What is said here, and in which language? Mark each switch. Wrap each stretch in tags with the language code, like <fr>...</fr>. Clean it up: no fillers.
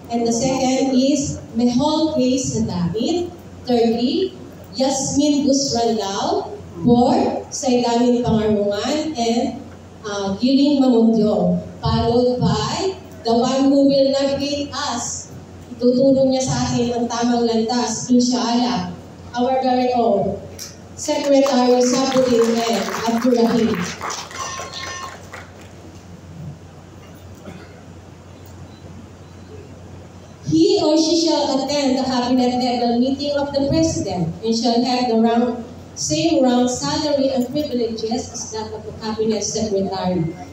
<en>And the second is Mehol K. Sadamit. Thirdly, Yasmin Busrandao. Fourth, Saidamin Pangarungan and Giling Mamundyo. Followed by the one who will navigate us.</en> <tl>Itutulong niya sa atin ang tamang landas, inshallah.</tl> <en>Our very own Secretary Sabudin Abdurrahim. He or she shall attend the cabinet level meeting of the president and shall have the same rank, salary, and privileges as that of the cabinet secretary.</en>